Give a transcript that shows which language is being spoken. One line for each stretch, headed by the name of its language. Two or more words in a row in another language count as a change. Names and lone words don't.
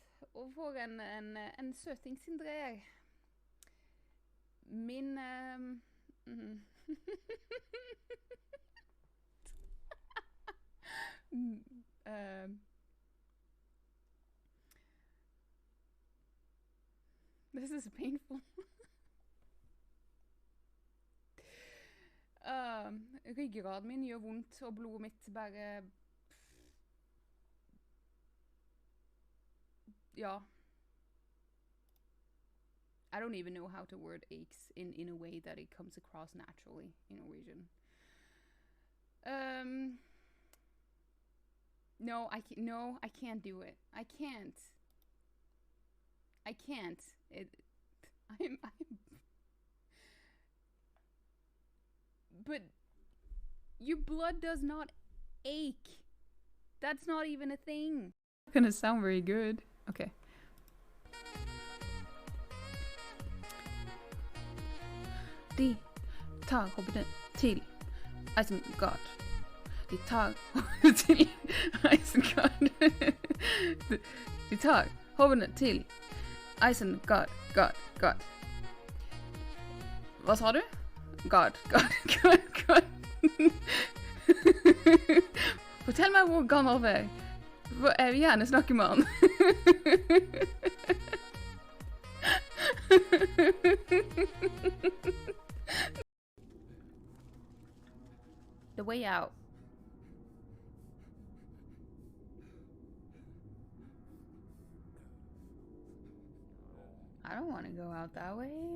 Norwegian: Och få en sötingsindrag. Min...
English: This is painful.
Norwegian: Ryggraden min gjør vondt, og blodet mitt bare... Ja.
English: I don't even know how to word aches in a way that it comes across naturally in Norwegian. No, I can't do it. I can't. I'm But your blood does not ache. That's not even a thing. Not gonna sound very good. Okay.
Norwegian: De tar hoppet til Isengard. De tar hoppet til Isengard. De tar hoppet til Isengard. God. Hva sa du? God. Fortell meg hvor gammel du er. Jeg vil gjerne snakke med han.
English: The way out. I don't want to go out that way.